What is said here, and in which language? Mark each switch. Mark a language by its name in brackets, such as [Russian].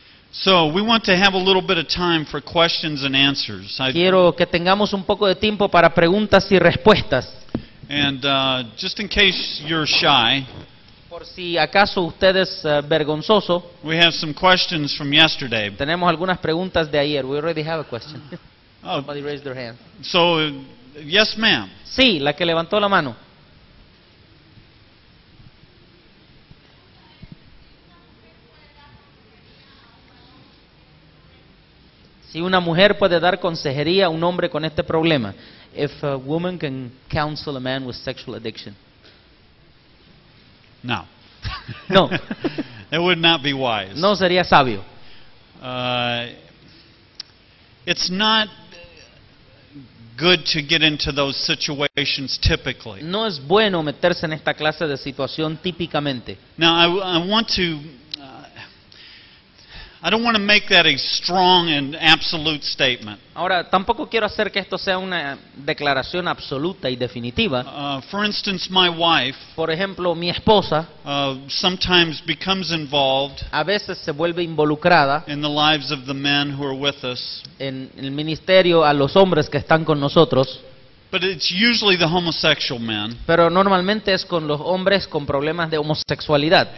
[English] So we want to have a little bit of time for questions and answers. [Spanish] Quiero que tengamos un poco de tiempo para preguntas y respuestas. [English] And just in case you're shy, [Spanish] Por si acaso usted es vergonzoso, [English] we have some questions from yesterday. [Spanish] tenemos algunas preguntas de ayer. [English] We already have a question. Oh, Somebody raised their hand. so yes, ma'am. [Spanish] Sí, la que levantó la mano. Si una mujer puede dar consejería a un hombre con este problema. [English] If a woman can counsel a man with sexual addiction. No. [Spanish] No. [English] It would not be wise. [Spanish] No sería sabio. [English] It's not good to get into those situations typically. [Spanish] No es bueno meterse en esta clase de situación típicamente. [English] Now, I want to. I don't want to make that a strong and absolute statement. [Spanish] Ahora, tampoco quiero hacer que esto sea una declaración absoluta y definitiva. [English] For instance, my wife [Spanish] Por ejemplo, mi esposa [English] sometimes becomes involved [Spanish] a veces se vuelve involucrada [English] in the lives of the men who are with us, [Spanish] en el ministerio a los hombres que están con nosotros, [English] but it's usually the homosexual men. [Spanish] pero normalmente es con los hombres con problemas de homosexualidad.